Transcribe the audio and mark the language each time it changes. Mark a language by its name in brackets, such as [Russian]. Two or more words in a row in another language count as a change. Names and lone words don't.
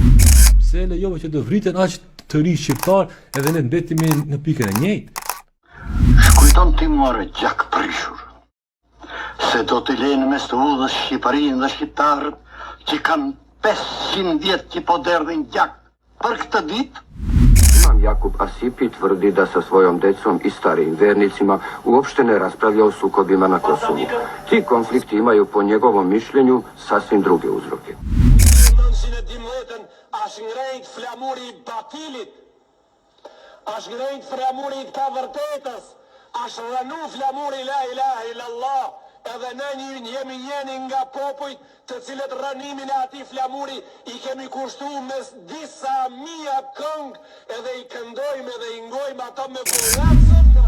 [Albanian] Pse lejove që të vriten aq të rinj shqiptar edhe ne mbetemi në pikën e njëjtë? Shkujton ti more gjak prishur, se do t'i lejnë mes të udhës Shqipërinë dhe shqiptarët që kanë 500 vjetë që po derdhin gjak për këtë ditë. [Serbian] Imam Jakub Asipi tvrdi da sa svojom decom i starijim vernicima uopšte ne raspravlja o sukobima na Kosovu. Ti konflikti imaju po njegovom mišljenju sasvim druge uzroke. [Albanian] Është ngrejt flamuri i batilit, është ngrejt flamuri i të vërtetës, është rënu flamuri [Arabic] لا إله إلا الله, [Albanian] edhe ne jemi njeni nga popujt të cilët rënimin e ati flamuri i kemi kushtu mes disa mija këngë, edhe i këndojmë edhe i ngojmë ato me burratësëm në.